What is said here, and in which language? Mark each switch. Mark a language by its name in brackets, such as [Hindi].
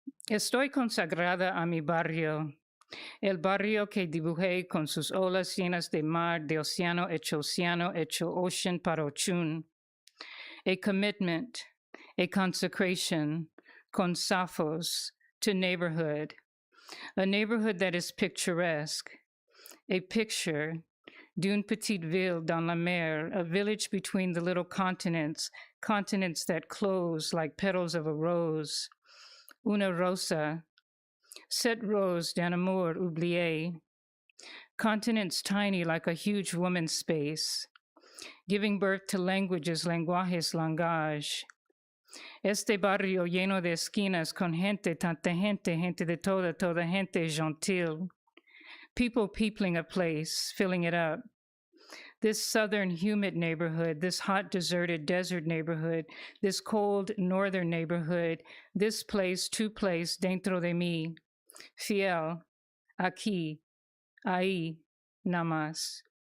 [Spanish] Estoy consagrada a mi barrio, el barrio que dibujé con sus olas llenas de mar, de océano hecho ocean para ochun. [English] A commitment, a consecration, [Spanish] con safos, [English] to neighborhood. A neighborhood that is picturesque. A picture [French] d'une petite ville dans la mer, [English] a village between the little continents, continents that close like petals of a rose. [Spanish] Una rosa, [French] cette rose d'un amour oublié. [English] Continents tiny like a huge woman's space, giving birth to languages, lenguajes, langage. [Spanish] Este barrio lleno de esquinas con gente, tanta gente, gente de toda gente gentil. [English] People peopling a place, filling it up. This southern humid neighborhood, this hot deserted desert neighborhood, this cold northern neighborhood, this place, tu place, [Spanish] dentro de mí. Fiel, aquí, ahí, nada más.